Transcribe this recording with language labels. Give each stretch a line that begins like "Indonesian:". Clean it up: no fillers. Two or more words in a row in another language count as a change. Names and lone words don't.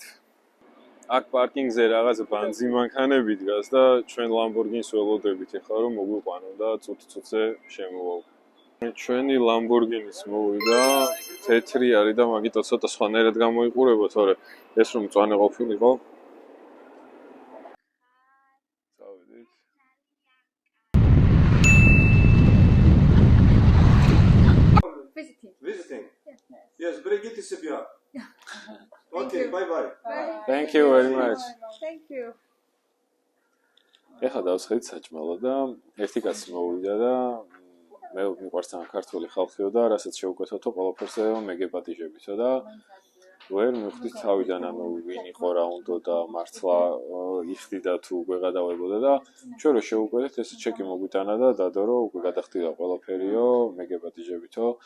Georgian: აქ პარკინგზე რაღაც ბანძი მანქანები დგას და ჩვენ ლამბორგინს ველოდებით ეხლა რომ მოგვიყვანო და წუთზე შემოვალ. ჩვენი ლამბორგინის მოვიდა, თეთრი არის და მაგიტო ცოტა სხვანაირად გამოიყურება, თორე ეს რომ მწვანე ყოფილიყო. წავედით.
English: Visiting? Yes, Brigitte is here. Okay, bye-bye. Thank you very much. Thank you.
Georgian: ეხლა დავსხეთ საჭმელა და ერთი კაცი მოვიდა და მე მიყვარს თან ქართული ხალხიო და რასაც შევკვეთოთო ყველაფერს მეგეპატიჟებითო და ვერ მივხვდით თავიდან ანუ ვინ იყო რა უნდა და მართლა იხდიდა თუ უკვე გადავებოდა და ჩვენ რო შევკვეთეთ ესე ჩეკი მოგვიტანა და დადო რომ უკვე გადახდიდა ყველაფერიო მეგეპატიჟებითო